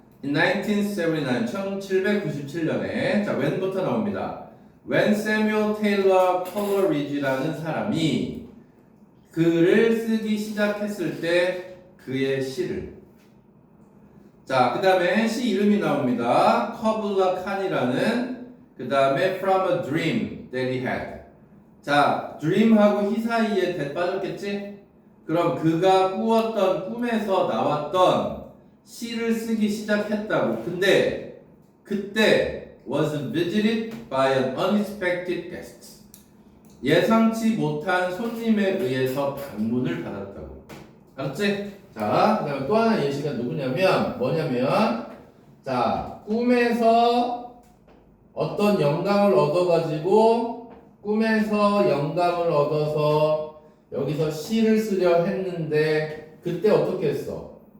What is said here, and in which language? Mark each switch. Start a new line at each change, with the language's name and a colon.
English: In 1979,
Korean: 1797년에 자, when부터 나옵니다. When Samuel Taylor Coleridge라는 사람이 글을 쓰기 시작했을 때 그의 시를 자, 그 다음에 시 이름이 나옵니다. 커블라 칸이라는. 그 다음에
English: from a dream that he had.
Korean: 자, dream하고 he 사이에 that 빠졌겠지? 그럼 그가 꾸었던 꿈에서 나왔던 시를 쓰기 시작했다고. 근데 그때
English: was visited by an unexpected guest.
Korean: 예상치 못한 손님에 의해서 방문을 받았다고. 알았지? 자, 그 다음에 또 하나 예시가 누구냐면 뭐냐면 자, 꿈에서 어떤 영감을 얻어가지고 꿈에서 영감을 얻어서 여기서 시를 쓰려 했는데 그때 어떻게 했어?